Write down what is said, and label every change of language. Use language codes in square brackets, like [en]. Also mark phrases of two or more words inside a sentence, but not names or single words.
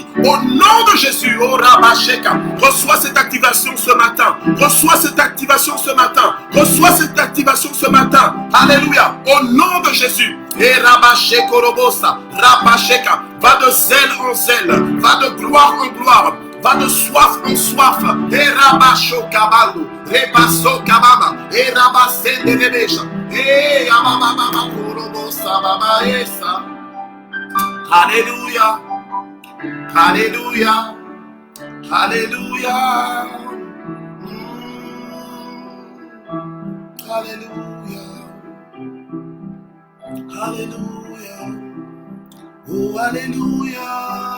[fr] Au nom de Jésus, oh Rabasheka, reçois cette activation ce matin. Reçois cette activation ce matin. Reçois cette activation ce matin. Alléluia. Au nom de Jésus. Et Rabashekorobosa, Rabasheka, va de zèle en zèle, va de gloire en gloire. Va de soif en soif. Et Rabasho Kabalu, Rebaso Kabama, et Rabasende Rebesha, et Ababa Korobosa Baba Esa. Alléluia. Alléluia. Alléluia. Alléluia. Alléluia. Oh, Alléluia.